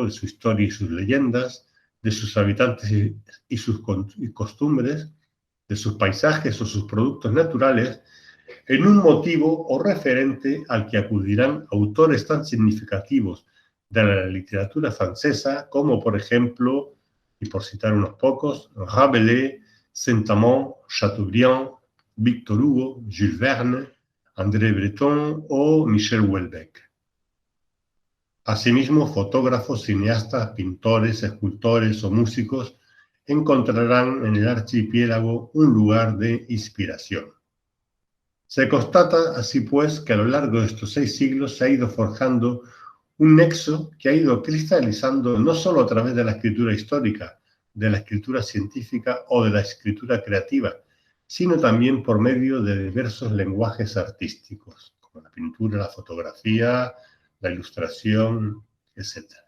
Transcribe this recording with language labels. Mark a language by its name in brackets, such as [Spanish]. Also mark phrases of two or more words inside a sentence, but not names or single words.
[Spanish] de su historia y sus leyendas, de sus habitantes y sus costumbres, de sus paisajes o sus productos naturales, en un motivo o referente al que acudirán autores tan significativos de la literatura francesa como, por ejemplo, y por citar unos pocos, Rabelais, Saint-Amand, Chateaubriand, Victor Hugo, Jules Verne, André Breton o Michel Houellebecq. Asimismo, fotógrafos, cineastas, pintores, escultores o músicos encontrarán en el archipiélago un lugar de inspiración. Se constata así pues que a lo largo de estos 6 siglos se ha ido forjando un nexo que ha ido cristalizando no solo a través de la escritura histórica, de la escritura científica o de la escritura creativa, sino también por medio de diversos lenguajes artísticos, como la pintura, la fotografía, la ilustración, etc.